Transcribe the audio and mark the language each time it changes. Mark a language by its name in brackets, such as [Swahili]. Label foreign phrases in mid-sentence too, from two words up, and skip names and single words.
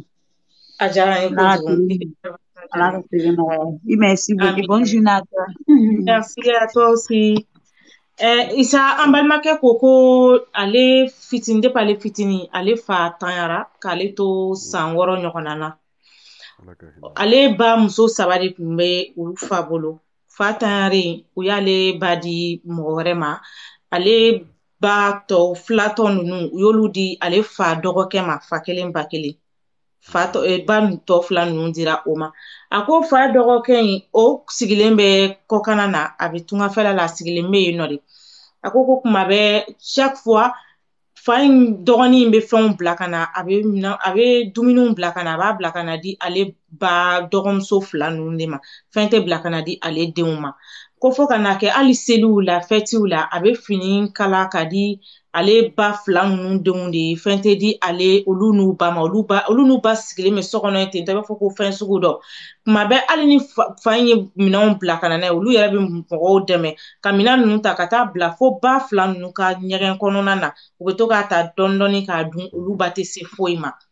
[Bambara] a diyara n ye kojugu. Ala ka feere nɔgɔya i [French] merci beaucoup bonne journée à toi. Merci à toi aussi. [Bambara] Isa an balimakɛ ko ko ale fitini depuis ale fitini ale fa tanyara k'ale to san 6 ɲɔgɔnna na ale ba muso 3 de tun bɛ olu fa bolo fa tanyaren u y'ale ba di mɔgɔ wɛrɛ ma ale ba tɔ filatɔ ninnu u y'olu di ale fa dɔgɔkɛ ma fa kelen ba kelen ba tɔ fila ninnu dira o ma a ko fa dɔgɔkɛ in o sigilen bɛ kɔkana na a bɛ tungafɛla la a sigilen bɛ yen nɔ de a ko kuma bɛ chaque fois fa in dɔgɔnin in bɛ fɛnw bila ka na a bɛ dumuniw bila ka na a b'a bila ka na di ale ba dɔgɔmuso fila ninnu de ma fɛn tɛ bila ka na di ale denw ma ko fo ka na kɛ hali seliw la fɛtiw la a bɛ fini kala ka di ale ba fila ninnu denw de ye fɛn tɛ di ale olu n'u ba ma olu n'u ba sigilen bɛ so kɔnɔ ten tɔ i b'a fɔ ko fɛn sugu dɔ kuma bɛɛ hali ni fa in ye minɛnw bila ka na n'a ye olu yɛrɛ bɛ mɔgɔw dɛmɛ ka minɛn ninnu ta ka taa bila fo ba fila ninnu ka ɲɛgɛn kɔnɔna na u bɛ to k'a ta dɔɔni dɔɔni k'a dun olu ba tɛ se foyi ma